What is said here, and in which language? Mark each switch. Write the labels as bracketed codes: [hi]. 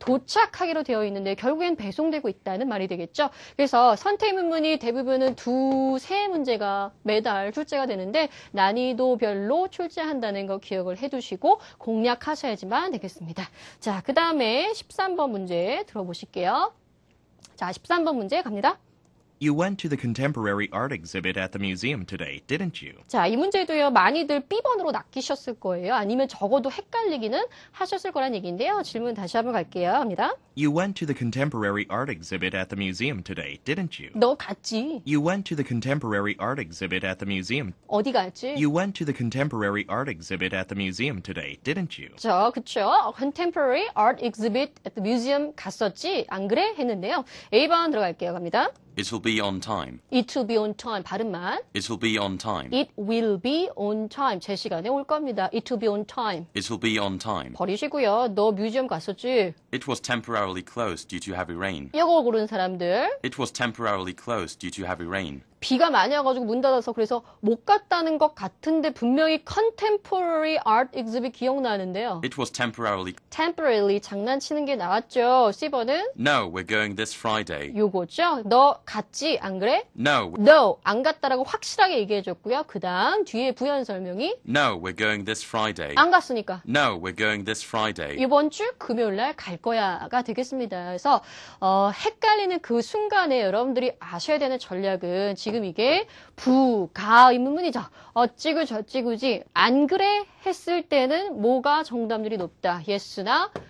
[ko] 도착하기로 되어 있는데 결국엔 배송되고 있다는 말이 되겠죠. 그래서 선택 문문이 대부분은 두세 문제가 매달 출제가 되는데 난이도별로 출제한다는 거 기억을 해두시고 공략하셔야지만 되겠습니다. 자, 그 다음에 13번 문제 들어보실게요. 자, 13번 문제 갑니다. [en] You went to the contemporary art exhibit at the museum today, didn't you? [ko] 자, 이 문제도요, 많이들 B번으로 낚이셨을 거예요. 아니면 적어도 헷갈리기는 하셨을 거란 얘기인데요. 질문 다시 한번 갈게요. 합니다. [en] You went to the contemporary art exhibit at the museum today, didn't you? [ko] 너 갔지? [en] You went to the contemporary art exhibit at the museum. [ko] 어디 갔지? [en] You went to the contemporary art exhibit at the museum today, didn't you? [ko] 그쵸. [en] Contemporary Art Exhibit at the Museum [ko] 갔었지? 안 그래? 했는데요. A번 들어갈게요. 갑니다. [en] It will be on time. It will be on time. [ko] 발음만. [en] It will be on time. It will be on time. [ko] 제 시간에 올 겁니다. [en] It will be on time. It will be on time. [ko] 버리시고요. 너 뮤지엄 갔었지? [en] It was temporarily closed due to heavy rain. [ko] 이거 고른 사람들. [en] It was temporarily closed due to heavy rain. [ko] 비가 많이 와가지고 문 닫아서 그래서 못 갔다는 것 같은데 분명히 [en] Contemporary Art Exhibit [ko] 기억나는데요. [en] It was temporarily. [ko] Temporarily 장난치는 게 나왔죠. C번은 [en] No, we're going this Friday. [ko] 요거죠. 너 갔지? 안 그래? [en] No, [ko] No, 안 갔다라고 확실하게 얘기해줬고요. 그 다음 뒤에 부연 설명이 [en] no, we're going this Friday. [ko] 안 갔으니까 [en] No, we're going this Friday. [ko] 이번 주 금요일 날 갈 거야가 되겠습니다. 그래서 헷갈리는 그 순간에 여러분들이 아셔야 되는 전략은 지금 이게 부가 의문문이죠. 어찌구 저찌구지 안 그래 했을 때는 뭐가 정답률이 높다. yes나